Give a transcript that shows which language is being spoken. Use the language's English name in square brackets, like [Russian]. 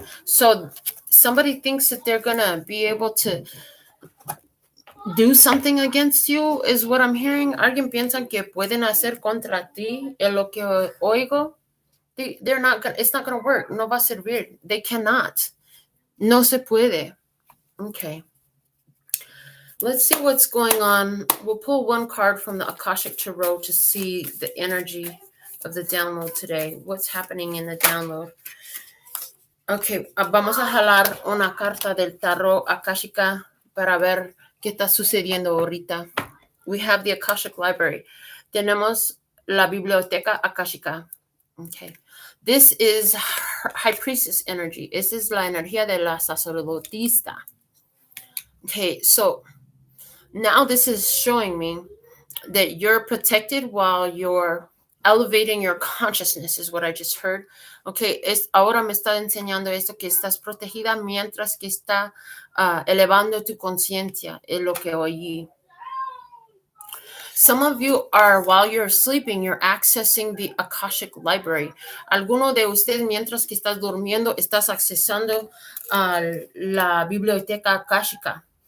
[English] So somebody thinks that they're going to be able to do something against you, is what I'm hearing. [Spanish] Alguien piensa que pueden hacer contra ti, en lo que oigo. [English] They're not gonna, it's not going to work. [Spanish] No va a servir. [English] They cannot. [Spanish] No se puede. Okay. [English] Let's see what's going on. We'll pull one card from the Akashic Tarot to see the energy of the download today. What's happening in the download? [Spanish] Okay, vamos a jalar una carta del tarot akashica para ver qué está sucediendo ahorita. [English] We have the Akashic Library. [Spanish] Tenemos la biblioteca akashica. [English] Okay. This is High Priestess energy. This is [Spanish] la energía de la sacerdotista. [English] Okay, so now this is showing me that you're protected while you're elevating your consciousness, is what I just heard. [Spanish] Okay, ahora me está enseñando esto, que estás protegida mientras que está elevando tu conciencia, es lo que oí. [English] Some of you are, while you're sleeping, you're accessing the Akashic Library. [Spanish] Alguno de ustedes, mientras que estás durmiendo, estás accesando la biblioteca akashica.